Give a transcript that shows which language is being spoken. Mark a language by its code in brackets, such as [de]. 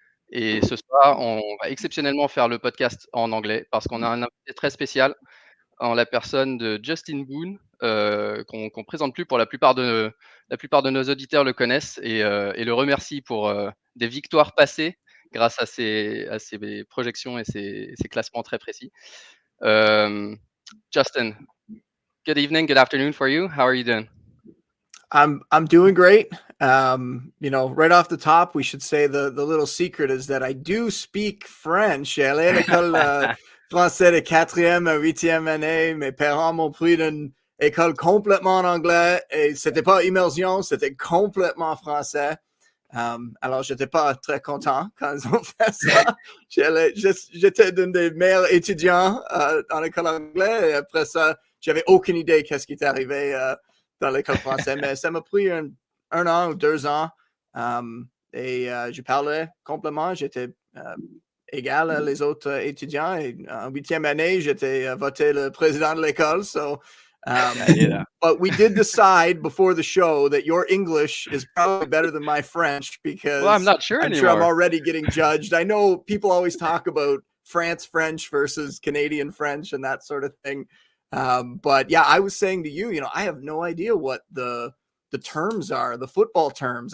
[fr] Et ce soir, on va exceptionnellement faire le podcast en anglais parce qu'on a un invité très spécial en la personne de Justin Boone, qu'on présente plus pour la plupart de nos auditeurs le connaissent et le remercie pour des victoires passées grâce à ses projections et ses classements très précis. [en] Justin, good evening, good afternoon for you. How are you doing? I'm doing great. Right off the top, we should say the little secret is that I do speak French. [fr] J'ai allé à l'école français de 4e à 8e année. Mes parents m'ont pris d'une école complètement en anglais et c'était pas immersion, c'était complètement français. Alors, j'étais pas très content quand ils ont fait ça. J'étais d'un des meilleurs étudiants en école anglaise et après ça, j'avais aucune idée qu'est-ce qui était arrivé dans l'école française, mais ça m'a pris un an ou 2 ans et je parlais complètement, j'étais égal à les autres étudiants et en 8e année, j'étais voté le président de l'école. [en] So, but we did decide before the show that your English is probably better than my French because I'm not sure I'm anymore. sure I'm already getting judged. I know people always talk about France French versus Canadian French and that sort of thing. But yeah, I was saying to you, I have no idea what the terms are, the football terms.